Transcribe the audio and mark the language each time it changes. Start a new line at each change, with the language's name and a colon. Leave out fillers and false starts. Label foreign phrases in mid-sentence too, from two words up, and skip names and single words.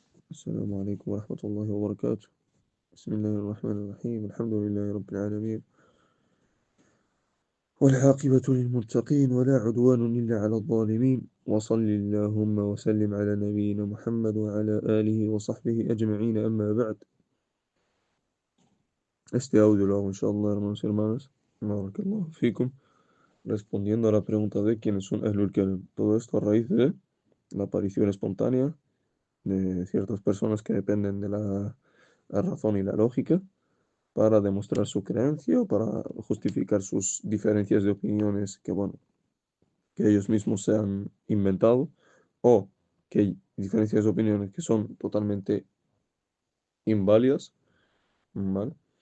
Arabic: السلام عليكم ورحمة الله وبركاته. بسم الله الرحمن الرحيم. الحمد لله رب العالمين، والعاقبة للمتقين ولا عدوان إلا على الظالمين. وصل اللهم وسلم على نبينا محمد وعلى آله وصحبه أجمعين. أما بعد,
Spanish: este audio lo hago inshallah, hermanos y hermanas,
Arabic: بارك الله فيكم,
Spanish: respondiendo a la pregunta de quiénes son Ahlul Kalam. Todo esto a raíz de la aparición espontánea de ciertas personas que dependen de la razón y la lógica para demostrar su creencia o para justificar sus diferencias de opiniones que, bueno, que ellos mismos se han inventado, o que hay diferencias de opiniones que son totalmente inválidas, ¿vale?